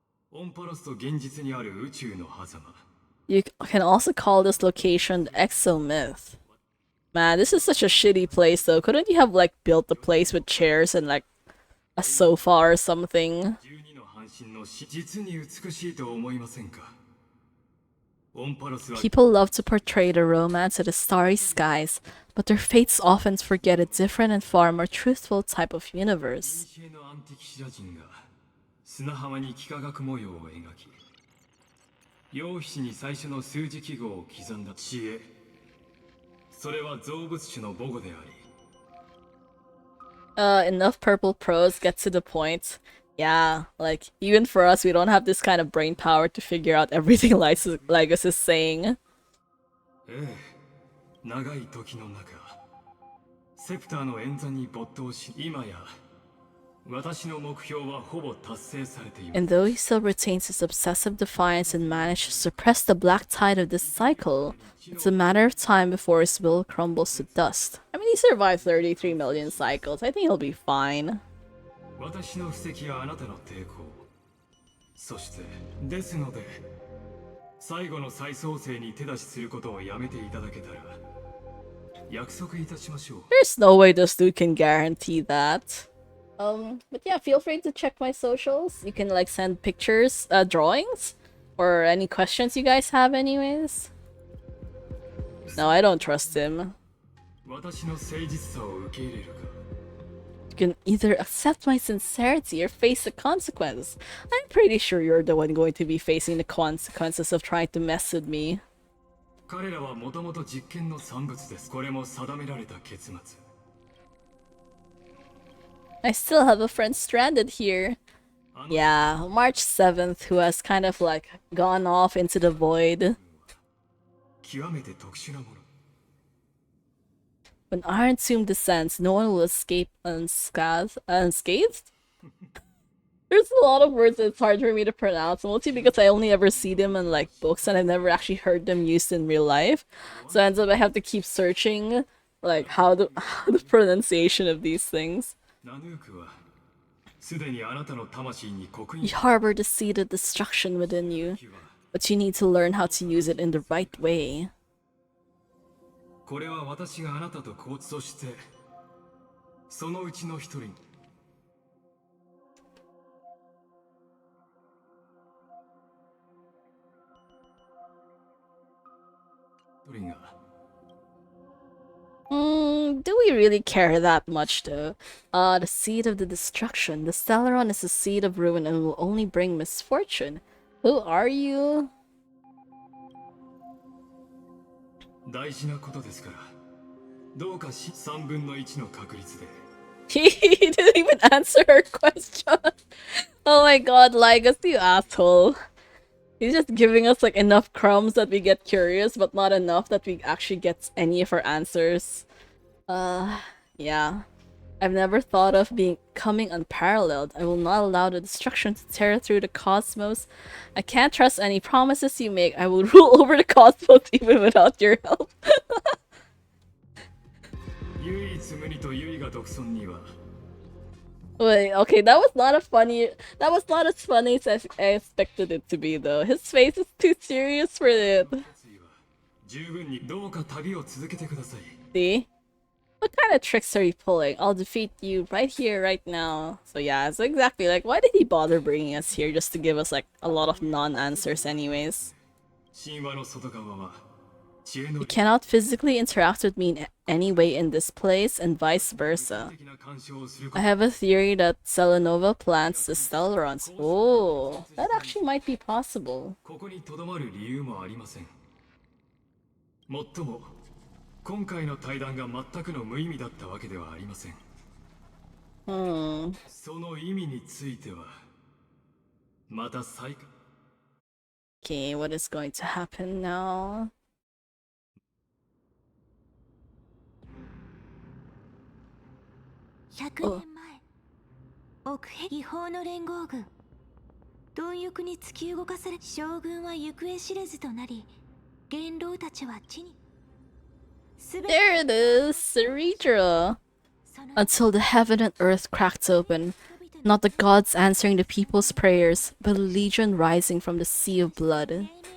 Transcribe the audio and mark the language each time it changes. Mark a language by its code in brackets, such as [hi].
[ja] オンパロスと現実にある宇宙の狭間。 [en] You can also call this location the Exomyth. Man, this is such a shitty place though. Couldn't you have like built the place with chairs and like a sofa or something? [ja] 12の半身の実に美しいと思いませんか？オンパロスは [en] People love to portray the romance of the starry skies, but their fates often forget a different and far more truthful type of universe. [ja] 古のアンティキシラ人が砂浜に幾何学模様を描き、陽皮に最初の数字記号を刻んだ知恵。それは造物主の母語であり、 [en] Enough purple prose, get to the point. Yeah, like, even for us, we don't have this kind of brain power to figure out everything Lygus is saying. [ja] ええ、長い時の中、セプターの演算に没頭し、今や私の目標はほぼ達成されています。 [en] And though he still retains his obsessive defiance and managed to suppress the black tide of this cycle, it's a matter of time before his will crumbles to dust. I mean, he survived 33 million cycles. I think he'll be fine. [ja] 私の布石はあなたの抵抗。そして、ですので、最後の再創生に手出しすることをやめていただけたら、約束いたしましょう。 [en] There's no way this dude can guarantee that. But yeah, feel free to check my socials. You can like send pictures, drawings, or any questions you guys have anyways. No, I don't trust him. [ja] 私の誠実さを受け入れるか。 [en] You can either accept my sincerity or face the consequences. I'm pretty sure you're the one going to be facing the consequences of trying to mess with me. [ja] 彼らはもともと実験の産物です。これも定められた結末。 [en] I still have a friend stranded here. Yeah, March 7th, who has kind of like gone off into the void. [ja] 極めて特殊なもの。 [en] When Iron Tomb descends, no one will escape unscathed? There's a lot of words that's hard for me to pronounce, mostly because I only ever see them in like books and I've never actually heard them used in real life. So it ends up I have to keep searching like how the pronunciation of these things. [ja] ナヌークはすでにあなたの魂に刻 [en] You [ja] 印。 [en] harbor the seed of destruction within you, but you need to learn how to use it in the right way. [ja] これは私があなたと交通して、そのうちの一人。一人が [en] Do we really care that much though? The seed of the destruction. The Stellaron is the seed of ruin and will only bring misfortune. Who are you? [ja] 大事なことですからどうか3分の1の確率で [en] He didn't even answer her question. Oh my god, Lygus, you asshole. He's just giving us like enough crumbs that we get curious, but not enough that we actually get any of our answers. Yeah. I've never thought of becoming unparalleled. I will not allow the destruction to tear through the cosmos. I can't trust any promises you make. I will rule over the cosmos even without your help. [ja] 唯一無二とユイが独尊には [en] Wait, okay, that was not as funny as I expected it to be though. His face is too serious for it. [ja] 十分にどうか旅を続けてください [en] See? What kind of tricks are you pulling? I'll defeat you right here, right now. So yeah, it's exactly like, why did he bother bringing us here just to give us like a lot of non-answers anyways? [ja] 神話の外側は知恵の [en] You cannot physically interact with me in any way in this place, and vice versa. [ja] 的な干渉をする [en] I have a theory that Selenova plants the Stellarons. Oh, that actually might be possible. [ja] ここに留まる理由もありませんもっとも今回の対談が全くの無意味だったわけではありません その意味についてはまた再 [en] Okay, what is going to happen now? [ja] 100年前奥へ違法の連合軍貪欲に突き動かされ将軍は行方知れずとなり元老たちは地に [en] There it is, Cerebra. Until the heaven and earth cracked open, not the gods answering the people's prayers, but a legion rising from the sea of blood.